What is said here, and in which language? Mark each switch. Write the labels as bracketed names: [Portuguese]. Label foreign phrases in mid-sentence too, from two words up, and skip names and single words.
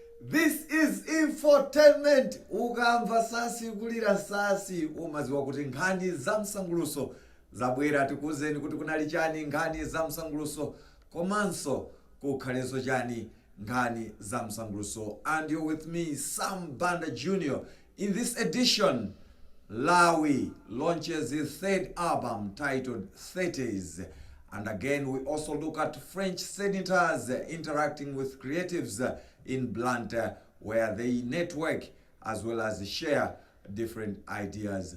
[English] This is Infotainment. [Nyanja] Ukamva sasi kulira sasi umaziwa kuti nkhani za msanguluso zabwera tikuzeni kuti kunali chani nkhani za msanguluso komanso kukhaleso chani nkhani za msanguluso. [English] And you're with me, Sam Banda Jr. In this edition, Lawi launches his third album titled 30s. And again, we also look at French senators interacting with creatives in Blantyre, where they network as well as share different ideas.